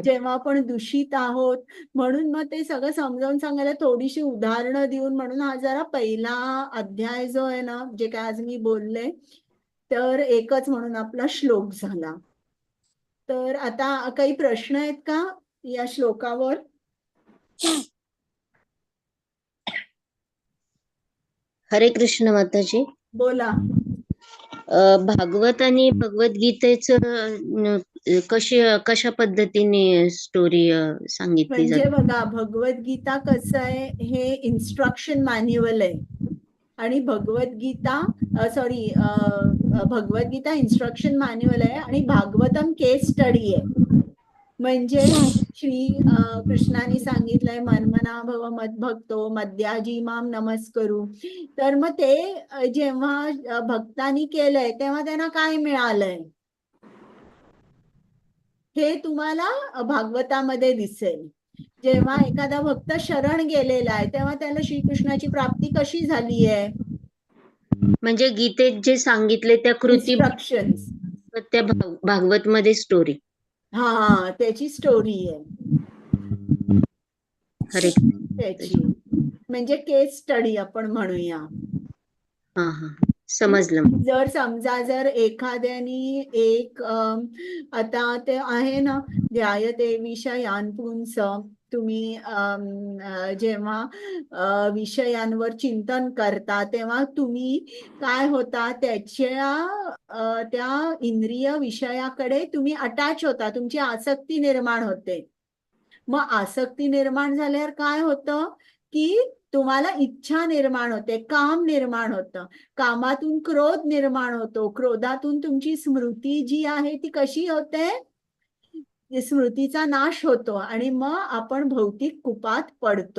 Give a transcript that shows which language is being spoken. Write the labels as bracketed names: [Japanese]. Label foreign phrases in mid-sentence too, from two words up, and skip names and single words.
[Marathi] जेव्हा आपण दूषित आहोत, म्हणून मग ते सगळं समजावून सांगायला थोडीशी उदाहरणं देऊन, म्हणून हा जरा पहिला अध्याय जो आहे ना, जे काय आज मी बोलले, तर एकच म्हणून आपला श्लोक झाला. तर आता काही प्रश्न आहेत का या श्लोकावर? हरे कृष्ण माताजी. बोला. भागवत आणि भगवद्गीतेचं कशा पद्धतीने स्टोरी सांगितली म्हणजे जाते? बघा, भगवद्गीता कसं आहे, हे [English] instruction manual [Marathi] आहे आणि भगवद्गीता [English] instruction manual [Marathi] आहे आणि भागवतम [English] case study [Marathi] आहे. म्हणजे श्री कृष्णाने सांगितलंय [Sanskrit] मनमना भव मद्भक्तो मद्याजी माम नमस्करू. [Marathi] तर मग ते जेव्हा भक्तांनी केलंय तेव्हा त्यांना काय मिळालंय हे तुम्हाला भागवतामध्ये दिसेल. जेव्हा एखादा भक्त शरण गेलेला आहे तेव्हा त्याला श्रीकृष्णाची प्राप्ती कशी झाली आहे. म्हणजे गीतेत जे सांगितले त्या कृती इन्स्ट्रक्शन्स. त्या भागवत मध्ये स्टोरी. हा, त्याची स्टोरी आहे हरे त्याची, म्हणजे [English] case study [Marathi] आपण म्हणूया. हा हा, समजलं. जर एखाद्यानी एक आता ते आहे ना, [Sanskrit] ध्यायते विषयान् पुंस, [Marathi] तुम्ही जेव्हा विषयांवर चिंतन करता तेव्हा तुम्ही काय होता, त्या इंद्रिय विषयाकडे तुम्ही अटॅच होता, तुमची आसक्ती निर्माण होते. मग आसक्ती निर्माण झाल्यावर काय होतं की तुम्हाला इच्छा निर्माण होते, काम निर्माण होतं, कामातून क्रोध निर्माण होतो, क्रोधातून तुमची स्मृती जी आहे ती कशी होते, स्मृतीचा नाश होतो आणि मग आपण भौतिक कुपात पडतो.